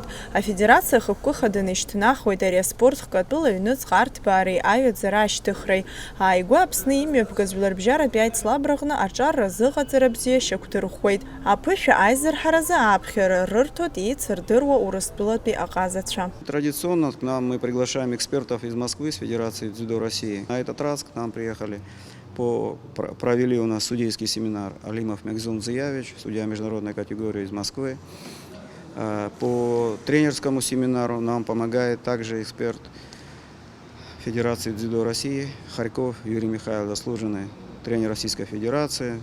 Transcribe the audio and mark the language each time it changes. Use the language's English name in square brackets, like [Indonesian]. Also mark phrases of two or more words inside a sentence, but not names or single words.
[Abkhazian] Афедерациа ахықәкы хаданы ишьҭнахуеит ари аспортҟа атәыла ҩнуҵҟа арҭбаареи аҩаӡара ашьҭыхреи. Ааигәа Аԥсны имҩаԥгаз Жәларбжьаратәи аицлабраҟны аҿар азыҟаҵара бзиа шьақәдырӷәӷәеит. Аԥышәа аизырҳаразы ааԥхьара рырҭоит еицырдыруа Урыстәылатәи аҟазацәа. [Russian] Традиционно к нам мы приглашаем экспертов из Москвы, с Федерации дзюдо России. На этот раз к нам приехали, провели у нас судейский семинар Алимов Мегзун Зиявич, судья международной категории из Москвы. По тренерскому семинару нам помогает также эксперт Федерации дзюдо России Харьков Юрий Михайлович, заслуженный тренер Российской Федерации.